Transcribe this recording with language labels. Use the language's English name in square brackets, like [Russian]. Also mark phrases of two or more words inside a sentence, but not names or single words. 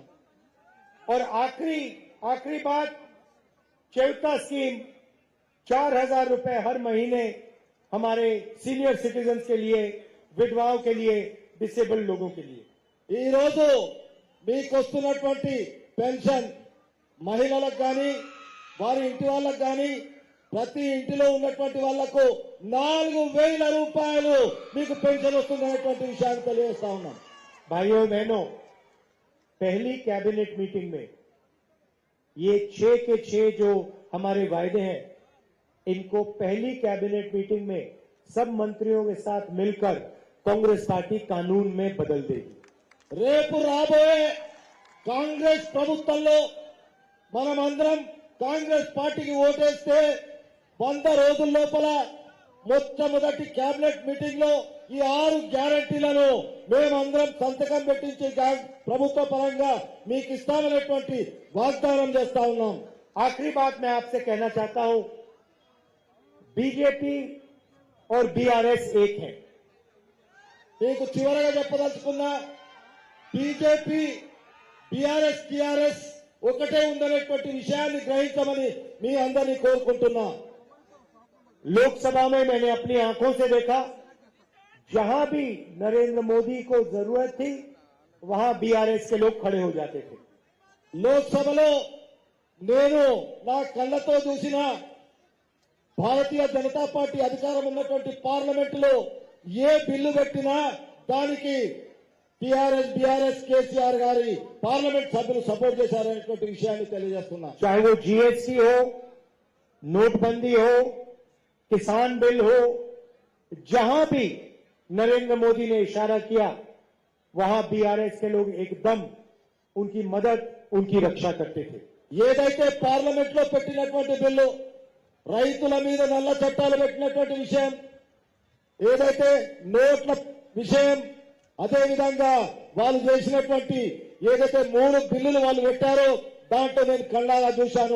[Hindi] और आखिरी बात, चेवता स्कीम 4000 रुपए हर महीने हमारे [English] senior citizens [Hindi] के लिए, विधवाओं के लिए, डिसेबल्ड लोगों के लिए। [Telugu] ఈ రోజు మీకు వస్తున్నటువంటి పెన్షన్ మహిళలకు కానీ వారి ఇంటి వాళ్ళకు కానీ ప్రతి ఇంటిలో ఉన్నటువంటి వాళ్లకు 4000 రూపాయలు మీకు పెన్షన్ వస్తుందనేటువంటి విషయాన్ని తెలియజేస్తా ఉన్నాం. [Hindi] भाइयों बहनों, पहली [English] cabinet meeting [Hindi] में ये 6 के 6 जो हमारे वायदे हैं, इनको पहली [English] cabinet meeting [Hindi] में सब मंत्रियों के साथ मिलकर कांग्रेस पार्टी कानून में बदल देगी। [Telugu] రేపు రాబోయే కాంగ్రెస్ ప్రభుత్వంలో మనమందరం కాంగ్రెస్ పార్టీకి ఓటేస్తే 100 రోజుల లోపల మొట్టమొదటి [English] cabinet meeting [Telugu] లో ఈ 6 గ్యారంటీలను మేమందరం సంతకం పెట్టించి ప్రభుత్వ పరంగా మీకు ఇస్తామనేటువంటి వాగ్దానం చేస్తా ఉన్నాం. [Hindi] आखिरी बात मैं आपसे कहना चाहता हूं, बीजेपी और बीआरएस एक है। [Telugu] మీకు చివరగా చెప్పదలుచుకున్నా, బీజేపీ, బీఆర్ఎస్, టీఆర్ఎస్ ఒకటే ఉందనేటువంటి విషయాన్ని గ్రహించమని మీ అందరినీ కోరుకుంటున్నా. [Hindi] लोकसभा में मैंने अपनी आंखों से देखा, जहां भी नरेंद्र मोदी को जरूरत थी वहां बीआरएस के लोग खड़े हो जाते थे। [Telugu] లోక్సభలో నేను నా కళ్ళతో చూసిన భారతీయ జనతా పార్టీ అధికారం ఉన్నటువంటి పార్లమెంటులో ఏ బిల్లు పెట్టినా దానికి టీఆర్ఎస్, బీఆర్ఎస్, కేసీఆర్ గారి పార్లమెంట్ సభ్యులు సపోర్ట్ చేశారనేటువంటి విషయాన్ని తెలియజేస్తున్నా. [Hindi] चाहे वो जीएसटी हो, नोटबंदी हो, किसान बिल हो, जहां भी नरेंद्र मोदी ने इशारा किया वहां बीआरएस के लोग एकदम उनकी मदद, उनकी रक्षा करते थे। [Telugu] ఏదైతే పార్లమెంట్ లో పెట్టినటువంటి బిల్లు రైతుల మీద నల్ల చట్టాలు పెట్టినటువంటి విషయం, ఏదైతే నోట్ల విషయం, అదే విధంగా వాళ్ళు చేసినటువంటి ఏదైతే 3 బిల్లులు వాళ్ళు పెట్టారో దాంట్లో నేను కళ్ళారా చూశాను.